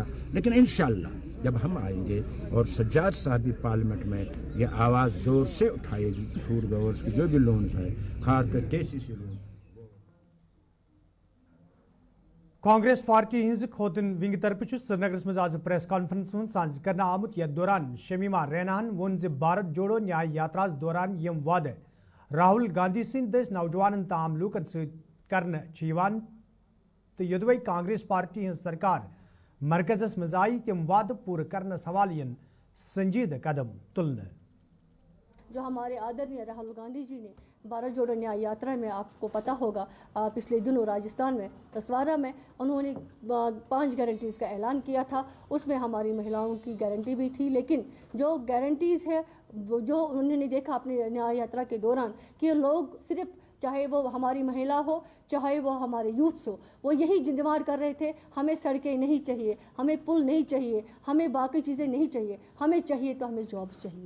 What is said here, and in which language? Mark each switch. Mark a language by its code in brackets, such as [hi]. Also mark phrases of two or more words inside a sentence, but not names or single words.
[hi] लेकिन इंशाअल्लाह जब हम आएंगे और सज्जाद साहब भी पार्लियामेंट में ये आवाज़ ज़ोर से उठाएगी कि [en] food growers [hi] के जो भी लोन्स हैं, खासकर KCC लोन। [ks] कांग्रेस पार्टी हिंज खोतन विंग तरफ श्रीनगर मज आज [en] press conference [ks] सांझ करना आमुत यथ दौरान शमीमा रैनान वोन भारत जोड़ो न्याय यात्रा दौरान यम वादे राहुल गांधी सिंद दस नौजवान तमाम लूकन सर तो योदवे कांग्रेस पार्टी हिंज सरकार मरकजस मज आई तम वाद पूरे करने हवाले संजीद कदम तुलने। [hi] जो हमारे आदरणीय राहुल गांधी जी ने भारत जोड़ो न्याय यात्रा में, आपको पता होगा पिछले दिनों राजस्थान में तसवारा में उन्होंने 5 गारंटीज़ का ऐलान किया था। उसमें हमारी महिलाओं की गारंटी भी थी, लेकिन जो गारंटीज़ है जो उन्होंने देखा अपनी न्याय यात्रा के दौरान कि लोग सिर्फ, चाहे वो हमारी महिला हो, चाहे वो हमारे यूथ्स हो, वो यही डिमांड कर रहे थे, हमें सड़कें नहीं चाहिए, हमें पुल नहीं चाहिए, हमें बाकी चीज़ें नहीं चाहिए, हमें चाहिए तो हमें जॉब्स चाहिए।